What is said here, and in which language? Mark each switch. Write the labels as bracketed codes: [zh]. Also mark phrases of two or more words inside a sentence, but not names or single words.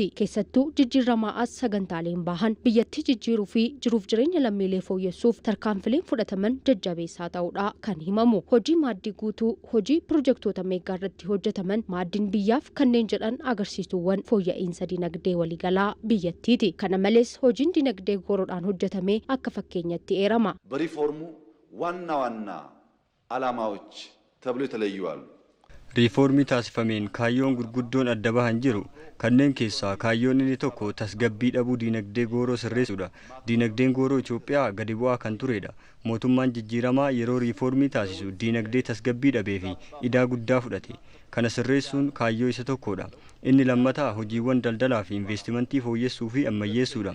[om] Keessattuu jijjiiramaa as sagantaaleen bahan biyyattii jijjiiruu fi jiruuf jireenya lammiilee fooyyessuuf tarkaanfileen fudhataman jajjabeessaa ta'uudha kan himamu. Hojii maaddii guutuu, hojii pirojektoota meegaa irratti hojjetaman maaddiin biyyaaf kanneen jedhan agarsiisuuwwan fooyya'insa dinagdee waliigalaa biyyattiiti. Kana malees hojiin dinagdee goroodhaan hojjetame akka fakkeenyatti eerama. [am] ዋና ዋና ዓላማዎች ተብሎ የተለዩ አሉ። [om] Riifoormii taasifameen kaayyoon gurguddoon addaan bahan jiru kanneen keessaa kaayyoon inni tokko tasgabbii dhabuu diinagdee gooroo sirreessuudha. Diinagdeen gooroo Itoophiyaa gadi bu'aa kan turedha. Mootummaan jijjiiramaa yeroo riiformii taasisu diinagdee tasgabbii dhabee fi idaa guddaa fudhate. Kana sirreessuun kaayyoo isa tokkodha. Inni lammataa hojiiwwan daldalaa fi investimentii fooyyessuu fi ammayyeessuudha.